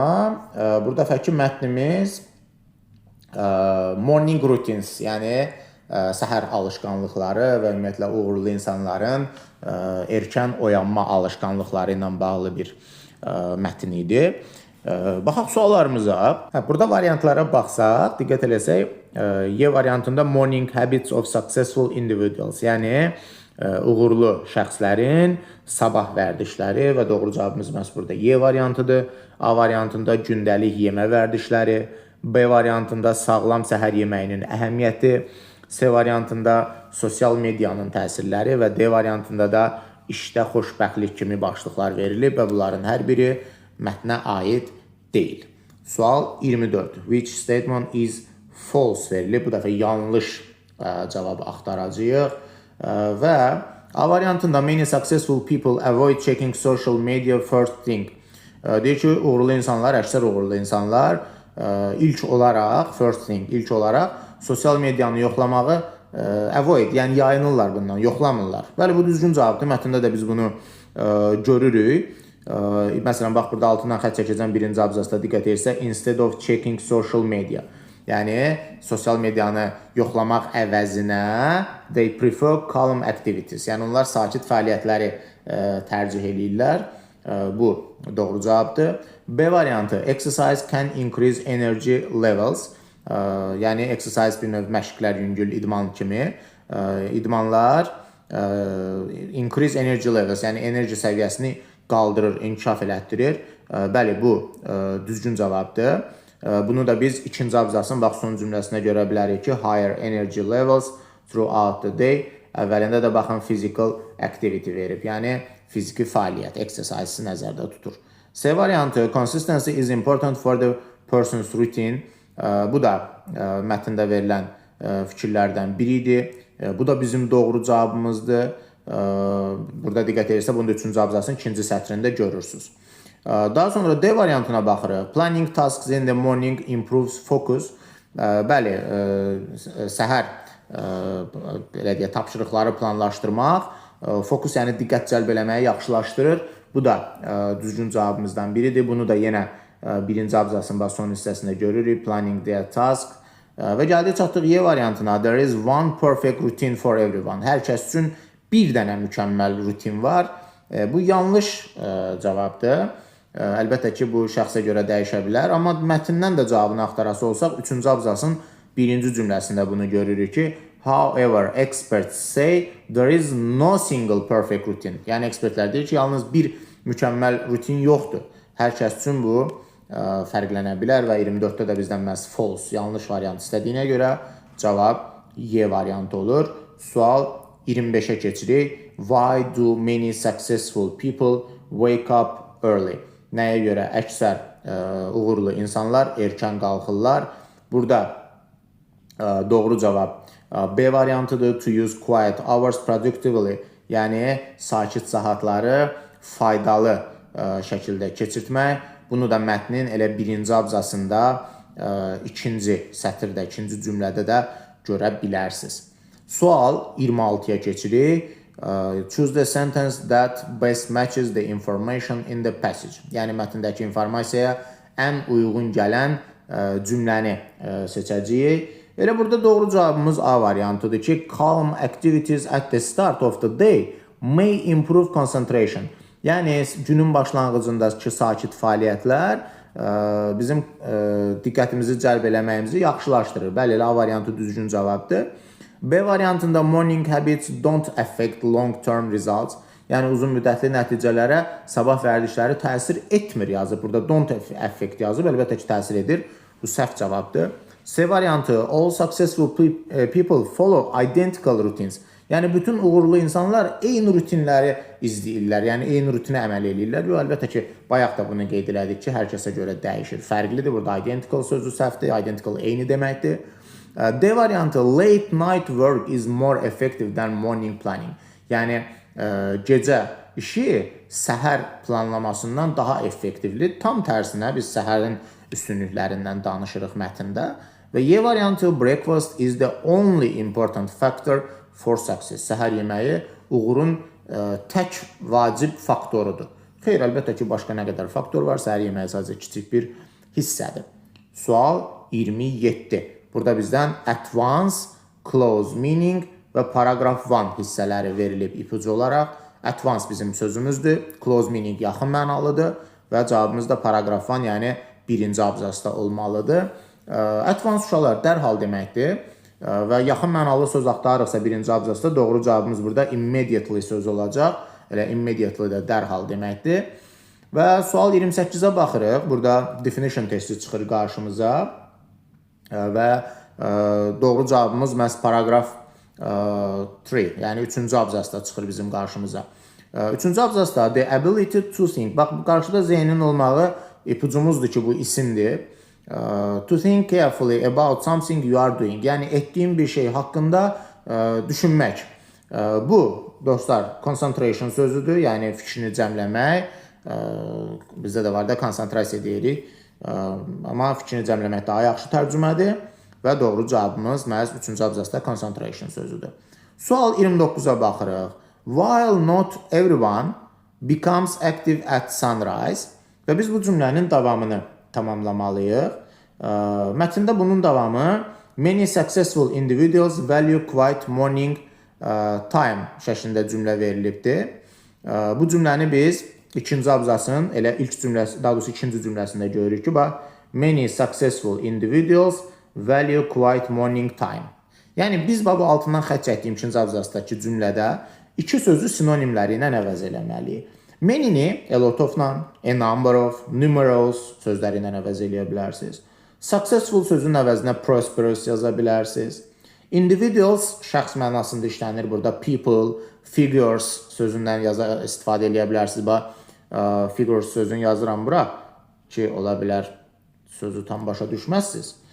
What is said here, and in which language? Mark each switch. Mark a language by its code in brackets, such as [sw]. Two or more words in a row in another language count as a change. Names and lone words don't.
[az] Bu dəfəki mətnimiz [en] morning routines, [az] yəni səhər alışqanlıqları və ümumiyyətlə uğurlu insanların erkən oyanma alışqanlıqları ilə bağlı bir mətn idi. Baxaq suallarımıza. Burada variantlara baxsaq, diqqət eləsək, Y variantında [en] morning habits of successful individuals, [az] yəni uğurlu şəxslərin sabah vərdişləri və doğru cavabımız məhz burada Y variantıdır. A variantında gündəlik yemə vərdişləri, B variantında sağlam səhər yeməyinin əhəmiyyəti, C variantında sosial medianın təsirləri və D variantında da işdə xoşbəxtlik kimi başlıqlar verilib və bunların hər biri mətnə aid deyil. Sual 24. [en] Which statement is false verilib. [az] Bu dəfə yanlış cavabı axtaracağıq. Və A variantında [en] many successful people avoid checking social media first thing. [az] Deyir ki, uğurlu insanlar, əksər uğurlu insanlar ilk olaraq sosial medianı yoxlamağı avoid, yəni yayınırlar bundan, yoxlamırlar. Bəli, bu düzgün cavabdır. Mətndə də biz bunu görürük. Məsələn, bax, burada altından xətt çəkəcəm birinci abzasda diqqət edirsə, [en] instead of checking social media. [az] Yəni, sosial medianı yoxlamaq əvəzinə [en] they prefer calm activities. [az] Yəni, onlar sakit fəaliyyətləri tərcih edirlər. Bu doğru cavabdır. B variantı, [en] exercise can increase energy levels. [az] Yəni, exercise bir növ məşqlər, yüngül idman kimi. [en] İdmanlar increase energy levels, [az] yəni enerji səviyyəsini qaldırır, inkişaf elətdirir. Bəli, bu düzgün cavabdır. Bunu da biz ikinci abzasın bax son cümləsinə görə bilərik ki, [en] higher energy levels throughout the day. [az] Əvvəlində də baxın [en] physical activity [az] verib, yəni fiziki fəaliyyət, exercise nəzərdə tutur. C variantı, [en] consistency is important for the person's routine. [az] Bu da mətndə verilən fikirlərdən biri idi. Bu da bizim doğru cavabımızdır. Burada diqqət edirsə, bunun 3-cü abzasın 2-ci sətrində görürsünüz. Daha sonra D variantına baxırıq. [en] Planning tasks in the morning improves focus. [az] Bəli, səhər belə deyək, tapşırıqları planlaşdırmaq, fokus, yəni diqqət cəlb eləməyi yaxşılaşdırır. Bu da düzgün cavabımızdan biridir. Bunu da yenə birinci abzasın baş son hissəsində görürük. [en] Planning the task. [az] Və gəldik çatdıq Y variantına. [en] There is one perfect routine for everyone. [az] Hər kəs üçün bir dənə mükəmməl rutin var. Bu yanlış cavabdır. Əlbəttə ki, bu şəxsə görə dəyişə bilər. Amma mətndən də cavabını axtarası olsaq, 3-cü abzasın birinci cümləsində bunu görürük ki, [en] however, experts say there is no single perfect routine. [az] Yəni, ekspertlər deyir ki, yalnız bir mükəmməl rutin yoxdur. Hər kəs üçün bu fərqlənə bilər və 24-də də bizdən məhz false, yanlış variant istədiyinə görə cavab Y variantı olur. Sual 25-ə keçirik. [en] Why do many successful people wake up early? [az] Nəyə görə əksər uğurlu insanlar erkən qalxırlar? Burada doğru cavab B variantıdır. [en] To use quiet hours productively. [az] Yəni, sakit saatları faydalı şəkildə keçirtmək. Bunu da mətnin elə birinci abzasında, ikinci sətirdə, ikinci cümlədə də görə bilərsiniz. Sual 26-ya keçirik. [en] Choose the sentence that best matches the information in the passage. [az] Yəni, mətndəki informasiyaya ən uyğun gələn cümləni seçəcəyik. Elə burada doğru cavabımız A variantıdır ki, [en] calm activities at the start of the day may improve concentration. [az] Yəni, günün başlanğıcındakı sakit fəaliyyətlər bizim diqqətimizi cəlb eləməyimizi yaxşılaşdırır. Bəli, A variantı düzgün cavabdır. B variantında [en] morning habits don't affect long-term results. [az] Yəni, uzun müddətli nəticələrə sabah vərdişləri təsir etmir yazıb. Burada [en] don't affect [az] yazıb, əlbəttə ki, təsir edir. Bu səhv cavabdır. C variantı, [en] all successful people follow identical routines. [az] Yəni, bütün uğurlu insanlar eyni rutinləri izləyirlər, yəni eyni rutinə əməl edirlər. Əlbəttə ki, bayaq da bunu qeyd elədik ki, hər kəsə görə dəyişir. Fərqlidir, burada identical sözü səhvdir, identical eyni deməkdir. D variantı, [en] late night work is more effective than morning planning. [az] Yəni, gecə işi səhər planlamasından daha effektivdir. Tam tərsinə biz səhərin üstünlüklərindən danışırıq mətndə. Və Y variantı, [en] breakfast is the only important factor for success. [az] Səhər yeməyi uğurun tək vacib faktorudur. Xeyr, əlbəttə ki, başqa nə qədər faktor var, səhər yeməyi sadəcə kiçik bir hissədir. Sual 27. Burada bizdən [en] at once, close meaning [az] və [en] paragraph 1 [az] hissələri verilib ipucu olaraq. [en] At once [az] bizim sözümüzdür, [en] close meaning [az] yaxın mənalıdır və cavabımız da [en] paragraph 1, [az] yəni birinci abzasda olmalıdır. [en] At once [az] uşaqlar dərhal deməkdir və yaxın mənalı söz axtarırıqsa birinci abzasda doğru cavabımız burada immediately sözü olacaq. Elə immediately də dərhal deməkdir. Və sual 28-ə baxırıq. Burada definition testi çıxır qarşımıza. Və doğru cavabımız məhz paragraf 3, yəni 3-cü abzasda çıxır bizim qarşımıza. 3-cü abzasda [en] the ability to think. [az] Bax, bu qarşıda zeynin olmağı ipucumuzdur ki, bu isimdir. [en] To think carefully about something you are doing. [az] Yəni, etdiyin bir şey haqqında düşünmək. Bu, dostlar, concentration sözüdür, yəni fikrini cəmləmək. Bizdə də var da, konsentrasiya deyirik. Amma fikrini cəmləmək daha yaxşı tərcümədir və doğru cavabımız məhz 3-cü abzasda concentration sözüdür. Sual 29-a baxırıq. [en] While not everyone becomes active at sunrise. [az] Və biz bu cümlənin davamını tamamlamalıyıq. Mətndə bunun davamı [en] many successful individuals value quiet morning time [az] şəklində cümlə verilibdir. Bu cümləni biz ikinci abzasın elə ilk cümləsi, daha doğrusu ikinci cümləsində görürük ki, bax, [en] many successful individuals value quiet morning time. [az] Yəni, biz bu altından xətt çəkdiyim ikinci abzasdakı cümlədə iki sözü sinonimləri ilə əvəz eləməliyik. Many-ni [en] a lot of- [az] la, [en] a number of, [az] numerous sözləri ilə əvəz eləyə bilərsiniz. Successful sözün əvəzinə prosperous yaza bilərsiniz. Individuals şəxs mənasında işlənir. Burada [en] people, figures [az] sözündən istifadə eləyə bilərsiniz. Bax, figures sözünü yazıram bura ki, ola bilər sözü tam başa düşməzsiniz.